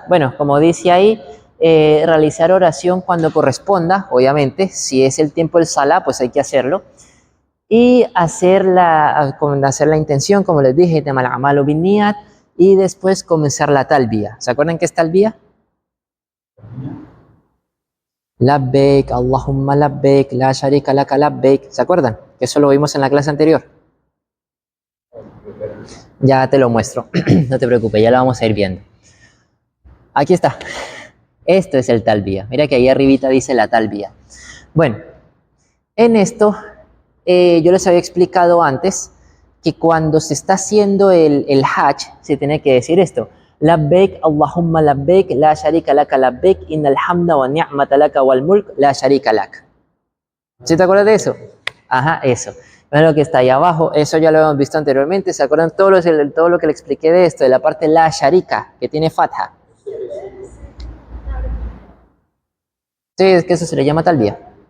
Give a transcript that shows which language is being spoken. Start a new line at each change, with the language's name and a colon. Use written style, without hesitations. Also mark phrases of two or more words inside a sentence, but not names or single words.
Spanish: Bueno, como dice ahí, realizar oración cuando corresponda, obviamente, si es el tiempo del salah, pues hay que hacerlo. Y hacer la intención, como les dije, de
Arabic: الأعمال بالنيات,
Spanish: y después comenzar la talbiya. ¿Se acuerdan qué es talbiya?
Arabic: لبيك، اللهم لبيك، لا شريك لك لبيك.
Spanish: ¿Se acuerdan? Que eso lo vimos en la clase anterior. Ya te lo muestro, no te preocupes, ya lo vamos a ir viendo. Aquí está. Esto es el talbiya. Mira que ahí arribita dice la talbiya. Bueno, en esto yo les había explicado antes que cuando se está haciendo el hajj, se tiene que decir esto.
Arabic: لبيك، اللهم لبيك، لا شريك لك لبيك، إن الحمد والنعمة لك والملك، لا شريك لك.
Spanish: ¿Sí te acuerdas de eso? Ajá, eso. Ven lo que está ahí abajo, eso ya lo hemos visto anteriormente. ¿Se acuerdan todo lo que le expliqué de esto, de la parte
Arabic: لا شريك,
Spanish: que tiene fatha? Sí, es que eso se le llama talbiya.